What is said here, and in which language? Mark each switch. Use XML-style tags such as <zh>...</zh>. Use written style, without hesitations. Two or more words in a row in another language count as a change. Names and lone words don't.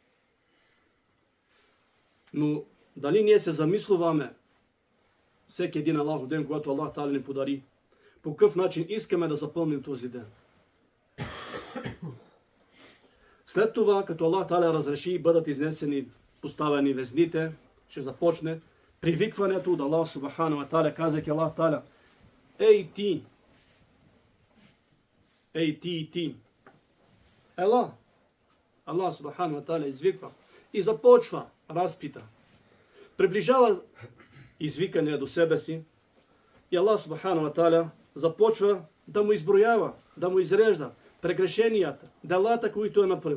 <bg>Но дали ние се замислуваме всеки един Аллахов ден, когато</bg> <ar>الله تعالى</ar> <bg>ни подари, по какъв начин искаме да запълним този ден? След това, като</bg> <ar>الله تعالى</ar> <bg>разреши и бъдат изнесени, поставени везните, ще започне привикването от</bg> <ar>الله سبحانه وتعالى,</ar> <bg>казвайки</bg> <ar>الله تعالى:</ar> <bg>ей ти! Ей ти и ти! Ела!</bg> <ar>الله سبحانه وتعالى</ar> <bg>извиква и започва разпита. Приближава извикания до себе си и</bg> <ar>الله سبحانه وتعالى</ar> <bg>започва да му изброява, да му изрежда прегрешенията, делата, които е направил.</bg>